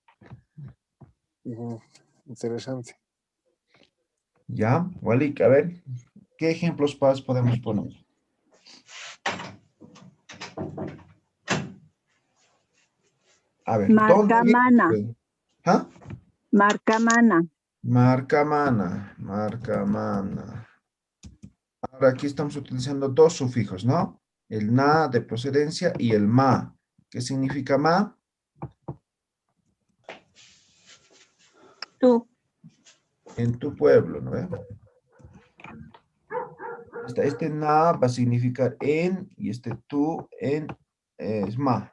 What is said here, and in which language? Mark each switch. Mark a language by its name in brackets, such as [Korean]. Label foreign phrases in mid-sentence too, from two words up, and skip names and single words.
[Spanish] interesante. ¿Ya? Walik, a ver, ¿qué ejemplos podemos poner? A ver, ¿dónde Marcamana. vive? ¿Ah? Marcamana. [Aymara] Marcamana, marcamana. [Spanish] Ahora aquí estamos utilizando dos sufijos, ¿no? El na de procedencia y el ma. ¿Qué significa ma? Tú. En tu pueblo, ¿no ve? Este na va a significar en y este tú en es ma.